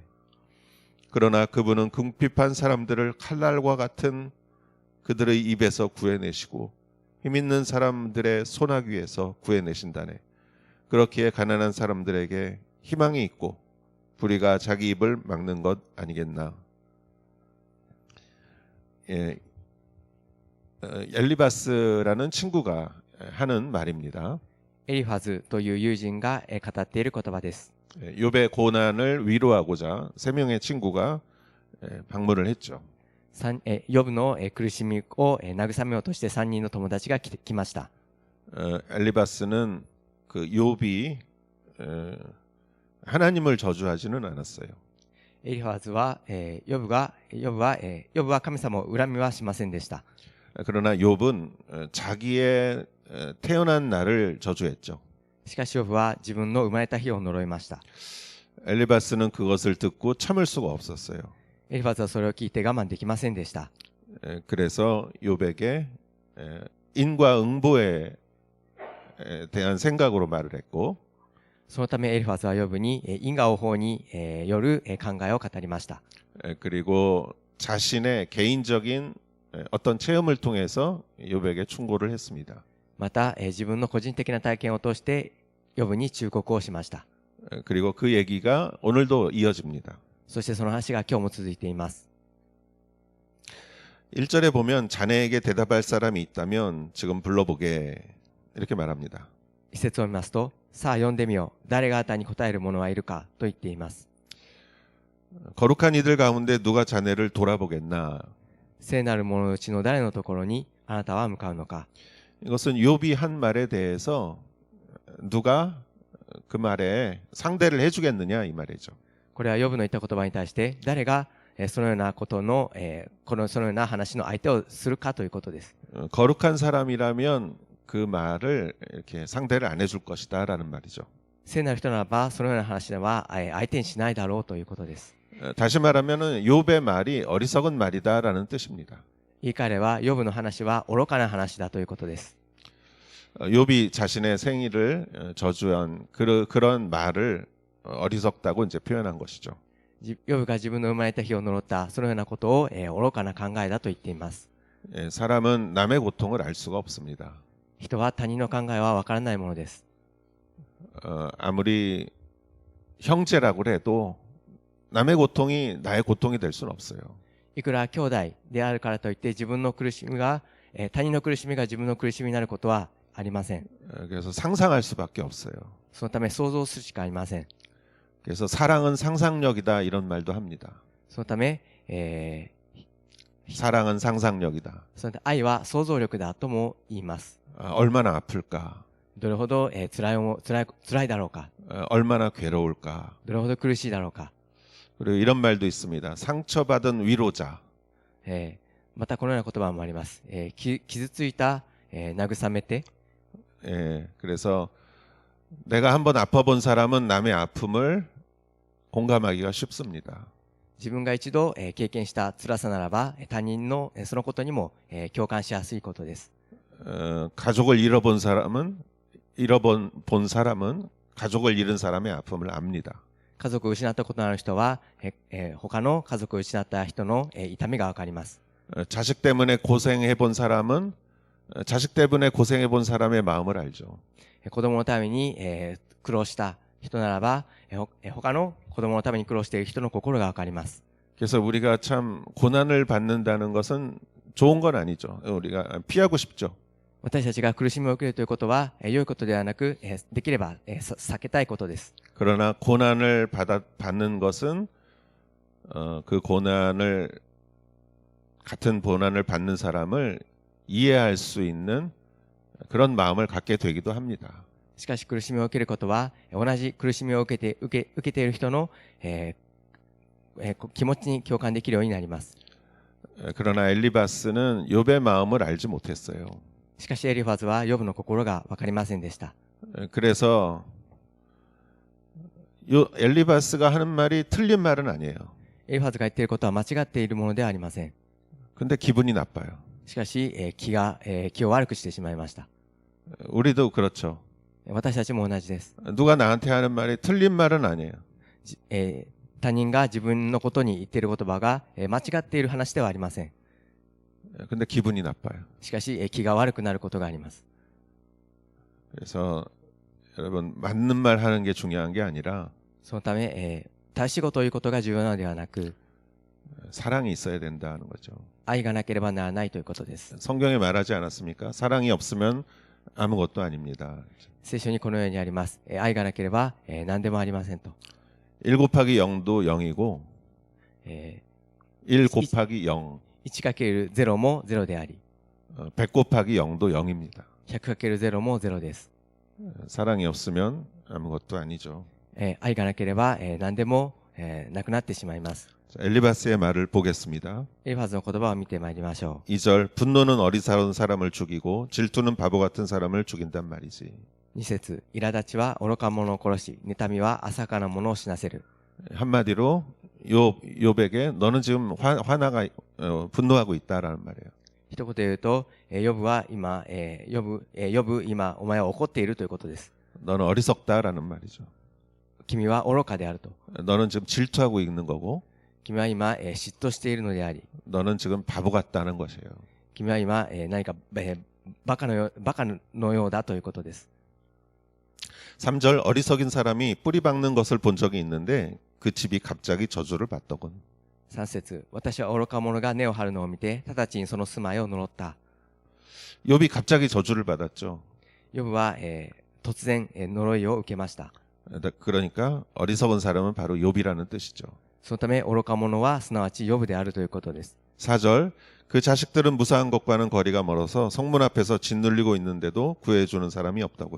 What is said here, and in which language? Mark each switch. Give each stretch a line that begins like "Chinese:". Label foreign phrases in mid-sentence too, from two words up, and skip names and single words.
Korean: 그러나 그분은 궁핍한 사람들을 칼날과 같은 그들의 입에서 구해내시고 힘있는 사람들의 소나귀에서 구해내신다네. 그렇기에 가난한 사람들에게 희망이 있고 불의가 자기 입을 막는 것 아니겠나. 엘리바스라는 친구가 하는 말입니다.
Japanese: エリファズという友人が語っている言葉です。
Korean: 욥의 고난을 위로하고자 세 명의 친구가 방문을 했죠.
Japanese: ヨブの苦しみを慰めようとして3人の友達が来ました。
Korean: 엘리바스는 그 욥이 하나님을 저주하지는 않았어요.
Japanese: エリファズはヨブは神様を恨みはしませんでした。
Korean: 그러나 욥은 자기의 태어난 날을 저주했죠.
Japanese: しかしヨブは自分の生まれた日を呪いました。
Korean: 엘리바스는 그것을 듣고 참을 수가 없었어요.
Japanese: エリファズはそれを聞いて我慢できませんでした。
Korean: 그래서 욥에게 인과응보에 대한 생각으로 말을 했고
Japanese: そのためエリファズはヨブに因果応報による考えを語りました。
Korean: 그리고 자신의 개인적인 어떤 체험을 통해서 욥에게 충고를 했습니다.
Japanese: また自分の個人的な体験を通してヨブに忠告をしました。
Korean: 그리고 그 얘기가 오늘도 이어집니다.
Japanese: そしてその話が今日も続いています。
Korean: 1절에 보면 자네에게 대답할 사람이 있다면 지금 불러보게 이렇게 말합니다.
Japanese: 一節を見ますと、さあ読んでみよう。誰があなたに答える者はいるかと言っています。
Korean: 거룩한 이들 가운데 누가 자네를 돌아보겠나.
Japanese: 聖なる者のうちの誰のところにあなたは向かうのか。
Korean: 이것은 욥이 한 말에 대해서 누가 그 말에 상대를 해주겠느냐 이 말이죠.
Japanese: これはヨブの言った言葉に対して誰がそのようなことのそのような話の相手をするかということです。
Korean: 거룩한 사람이라면 그 말을 이렇게 상대를 안 해줄 것이다라는 말이죠.
Japanese: 聖なる人ならばそのような話では相手にしないだろうということです。
Korean: 다시 말하면은 욥의 말이 어리석은 말이다라는 뜻입니다.
Japanese: 言い換えればヨブの話は愚かな話だということです。
Korean: 욥이 자신의 생일을 저주한 그런 말을 어리석다고 이제 표현한 것이죠.
Japanese: ヨブが自分の生まれた日を呪ったそのようなことを愚かな考えだと言っています。
Korean: 사람은 남의 고통을 알 수가 없습니다.
Japanese: 人は他人の考えはわからないものです。
Korean: 아무리 형제라고 해도 남의 고통이 나의 고통이 될 수는 없어요.
Japanese: いくら兄弟であるからといって自分の苦しみが他人の苦しみが自分の苦しみになることはありません。
Korean: 그래서 상상할 수밖에 없어요.
Japanese: そのため想像するしかありません。
Korean: 그래서 사랑은 상상력이다 이런 말도 합니다.
Japanese: そのため、
Korean: 사랑은 상상력이다.
Japanese: そのため愛は想像力だとも言います。
Korean: 얼마나 아플까?
Japanese: どれほど、辛いだろうか。
Korean: 얼마나 괴로울까?
Japanese: どれほど苦しいだろうか。
Korean: 그리고 이런 말도 있습니다. 상처받은 위로자.
Japanese: またこのような言葉もあります。傷ついた、慰めて。
Korean: 그래서 내가 한번 아파본 사람은 남의 아픔을 공감하기가 쉽습니다.
Japanese: 自分が一度、経験した辛さならば他人の、そのことにも、共感しやすいことです。
Korean: 가족을 잃어본 사람은 가족을 잃은 사람의 아픔을 압니다.
Japanese: 家族を失ったことのある人は、他の家族を失った人の、痛みがわかります。
Korean: 자식 때문에 고생해본 사람은 자식 때문에 고생해본 사람의 마음을 알죠.
Japanese: 子供のために、苦労した人ならば、他の子供のために苦労している人の心がわかります。
Korean: 그래서 우리가 참 고난을 받는다는 것은 좋은 건 아니죠. 우리가 피하고 싶죠.
Japanese: 私たちが苦しみを受けるということは、良いことではなく、できれば、避けたいことです。
Korean: 그러나 고난을 받는 것은 그 같은 고난을 받는 사람을 이해할 수 있는 그런 마음을 갖게 되기도 합니다.
Japanese: しかし苦しみを受けることは、同じ苦しみを受けている人の、気持ちに共感できるようになります。
Korean: 그러나 엘리바스는 욥의 마음을 알지 못했어요.
Japanese: しかしエリファズはヨブの心が分かりませんでした。
Korean: 그래서 엘리바스가 하는 말이 틀린 말은 아니에요.
Japanese: エリファズが言っていることは間違っているものではありません。
Korean: 근데 기분이 나빠요.
Japanese: しかし、気を悪くしてしまいました。
Korean: 우리도 그렇죠.
Japanese: 私たちも同じです。
Korean: 누가 나한테 하는 말이 틀린 말은 아니에요.
Japanese: 他人が自分のことに言っている言葉が、間違っている話ではありません。
Korean: 근데 기분이 나빠요.
Japanese: しかし、気が悪くなることがあります。
Korean: 그래서 여러분 맞는 말 하는 게 중요한 게 아니라
Japanese: そのため、正しいことを言うことが重要なのではなく、
Korean: 사랑이 있어야 된다는 거죠.
Japanese: 愛がなければならないということです。
Korean: 성경에 말하지 않았습니까? 사랑이 없으면 아무것도 아닙니다.
Japanese: 聖書にこのようにあります。愛がなければ、何でもありませんと。
Korean: 1 곱하기 0도 0이고 1 곱하기 0
Japanese: 1×0 も0であり、
Korean: 100 곱하기 0도 0입니다.
Japanese: 100×0 も0です。
Korean: 사랑이 없으면 아무것도 아니죠.
Japanese: 愛がなければ、何でも、なくなってしまいます。
Korean: 자, 엘리바스의 말을 보겠습니다.
Japanese: エリファズの言葉を見てまいりましょ
Korean: 2절 분노는 어리석은 사람을 죽이고 질투는 바보 같은 사람을 죽인단 말이지.
Japanese: う。2節、苛立ちは愚か者を殺し、妬みは浅かな者を死なせる。
Korean: 한마디로 욥에게 너는 지금 분노하고 있다라는 말이에요.
Japanese: 一言で言うと、ヨブは今、今お前は怒っているということです。
Korean: 너는 어리석다라는 말이죠.
Japanese: 君は愚かであると。
Korean: 너는 지금 질투하고 있는 거고
Japanese: 君は今、嫉妬しているのであり、
Korean: 너는 지금 바보 같다는 것이에요.
Japanese: 君は今、何か、バカのようだということです。
Korean: 3절 어리석인 사람이 뿌리 박는 것을 본 적이 있는데 그 집이 갑자기 저주를 받더군.
Japanese: 3 節、私は愚か者が根を張るのを見て、直ちにその住まいを呪った。
Korean: 욥이 갑자기 저주를 받았죠.
Japanese: ヨブは、突然、呪いを受けました。
Korean: 그러니까 어리석은 사람은 바로 욥이라는 뜻이죠.
Japanese: そのため愚か者はすなわちヨブであるということです。
Korean: 4절 그 자식들은 무사한 것과는 거리가 멀어서 성문 앞에서 짓눌리고 있는데도 구해주는 사람이 없다군.